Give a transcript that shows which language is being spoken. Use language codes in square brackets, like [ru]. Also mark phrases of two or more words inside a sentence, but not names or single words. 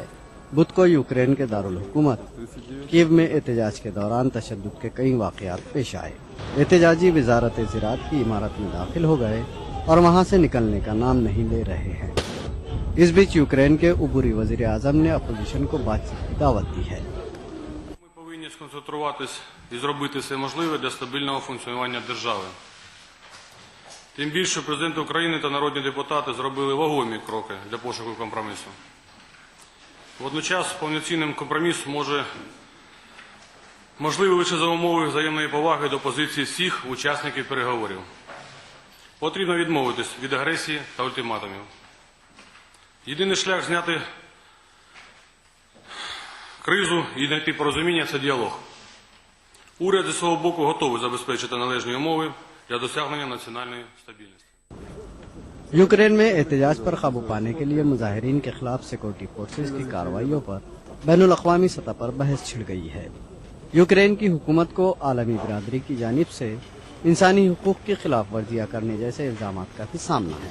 [ur] بدھ کو یوکرین کے دارالحکومت کیف میں احتجاج کے دوران تشدد کے کئی واقعات پیش آئے. احتجاجی وزارت زراعت کی عمارت میں داخل ہو گئے اور وہاں سے نکلنے کا نام نہیں لے رہے ہیں. اس بیچ یوکرین کے عبوری وزیر اعظم نے اپوزیشن کو بات چیت کی دعوت دی ہے. [uk] Ми повинні сконцентруватись і зробити все можливе для стабільного функціонування держави. Тим більше президент України та народні депутати зробили вагомі кроки для пошуку компромісу. Водночас повноцінним компроміс можливий лише за умови взаємної поваги до позиції всіх учасників переговорів. Потрібно відмовитись від агресії та ультиматумів. Єдиний шлях зняти кризу і знайти порозуміння – це діалог. Уряд зі свого боку готовий забезпечити належні умови для досягнення національної стабільності. [ur] یوکرین میں احتجاج پر قابو پانے کے لیے مظاہرین کے خلاف [en] security forces [ur] کی کارروائیوں پر بین الاقوامی سطح پر بحث چھڑ گئی ہے. یوکرین کی حکومت کو عالمی برادری کی جانب سے انسانی حقوق کی خلاف ورزیاں کرنے جیسے الزام کا بھی سامنا ہے.